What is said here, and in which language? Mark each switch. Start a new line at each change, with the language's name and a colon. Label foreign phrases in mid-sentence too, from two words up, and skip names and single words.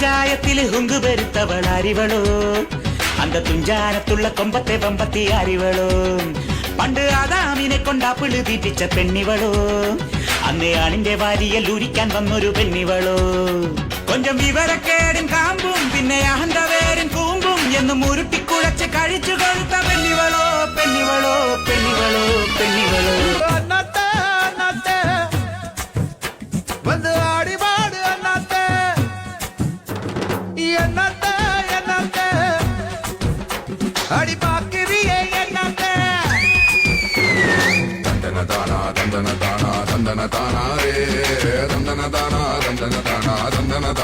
Malayalam: പ്രായത്തില് ഹുങ്കു പെരുത്തവൾ അറിവളോ അന്ത തുഞ്ചാനത്തുള്ള കൊമ്പത്തെ പമ്പത്തി അറിവളോ പണ്ട് ആദാമിനെ കൊണ്ടാപ്പിള് തീറ്റിച്ച പെണ്ണിവളോ അന്നേ ആണിന്റെ വാരിയൽ ഉരിക്കാൻ വന്നൊരു പെണ്ണിവളോ കൊഞ്ചം വിവരക്കേടും കാമ്പും പിന്നെ അഹന്തവേരും കൂമ്പും എന്നും ഉരുട്ടിക്കുഴച്ച് കഴിച്ചു കൊഴുത്ത പെണ്ണിവളോ പെണ്ണിവളോ പെണ്ണിവളോ പെണ്ണിവളോ
Tamil: வந்து ஆடி பாடு அண்ணாத்தே என்னத்தே என்னத்தே அடி பாக்கிறியே என்னத்தே தந்தன தானா தந்தன தானா தந்தன தானா ரே தந்தன தானா தந்தன தானா தந்தன தானா